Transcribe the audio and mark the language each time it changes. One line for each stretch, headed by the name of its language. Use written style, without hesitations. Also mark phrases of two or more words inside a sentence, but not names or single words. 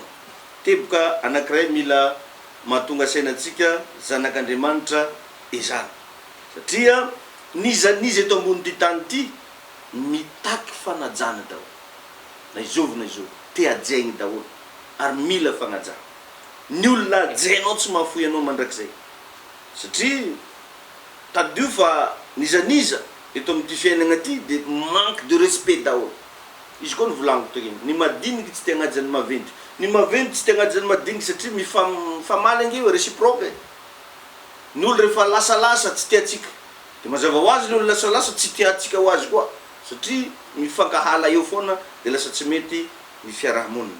Malagasy: Teboka anankiray mila mahatonga sainatsika zanak'Andriamanitra izany satria nizaniza eto ambony ty tany ty mitaky fanajana daholo na izovy te ajaigny daholo ary mila fagnajana. Ny olona ajainao tsy mahafoy anao mandrakizay satria tadio fa nizaniza eto amin'ity fiainana ty dia
French: manque de respect
Malagasy: daholo. Izy koa ny volaniko toy ny madiniky tsy te hagnaja ny maventy, ny maventy tsy te hagnaja ny madiniky satria mifamaly angeo réciproque. Ny olo rehefa lasalasa tsy tiatsika dia mazava ho azy ny olo lasalasa tsy tiatsika ho azy koa satria mifankahala eo foana dia lasa tsy mety ny fiarahamonina.